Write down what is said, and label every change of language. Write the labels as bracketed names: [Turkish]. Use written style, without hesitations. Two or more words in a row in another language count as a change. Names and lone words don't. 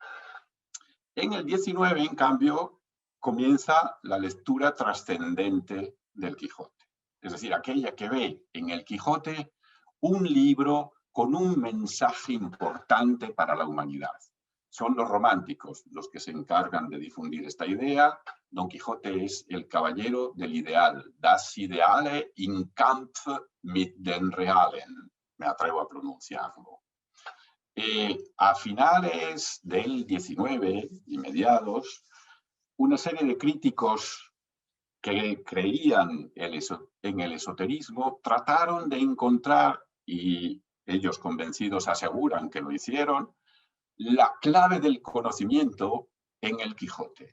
[Spanish] En el 19, en cambio, comienza la lectura trascendente del Quijote. Es decir, aquella que ve en el Quijote un libro con un mensaje importante para la humanidad. Son los románticos los que se encargan de difundir esta idea. Don Quijote es el caballero del ideal. [German] Das Ideale in Kampf mit den Realen. [Spanish] Me atrevo a pronunciarlo. A finales del 19 y mediados, una serie de críticos que creían en el esoterismo trataron de encontrar, y ellos convencidos aseguran que lo hicieron, la clave del conocimiento en el Quijote.